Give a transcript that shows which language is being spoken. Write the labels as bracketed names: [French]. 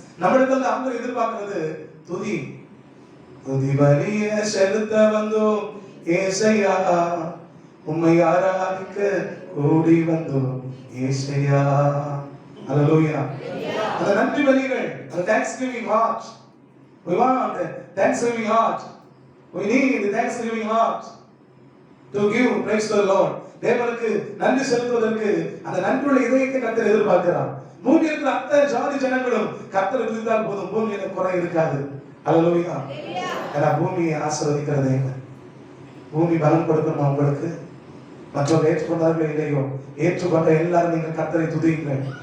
[Tamil] நம்மிடத்துல அவங்க எதிர்பார்க்கிறது துதி. துதி பலிய செலுத்த வந்தோம் ஏசையா, உம்மை ஆராதிக்க கூடி வந்தோம் ஏசையா. அல்லேலூயா. அந்த நன்றி பலிகள், அந்த thanksgiving heart. [English] We want a thanksgiving heart. We need the thanksgiving heart to give praise to the Lord. [Tamil] தேவனுக்கு நன்றி செலுத்துவதற்கு அந்த நன்றியுள்ள இதயத்தை கர்த்தர் எதிர்பார்க்கிறார். பூமியில் இருக்கிற அத்தனை ஜாதி ஜனங்களும் கர்த்தரை துதித்தால் போதும், பூமியில குறை இருக்காது. அல்லேலூயா. ஏன்னா பூமியை ஆசீர்வதிக்கிறது என்ன? பூமி பலம் கொடுக்கணும் உங்களுக்கு. மற்றவர்கள் ஏற்றுக்கொண்டார்களோ இல்லையோ, ஏற்றுக்கொண்ட எல்லாரும் நீங்கள் கர்த்தரை துதியுங்கள்.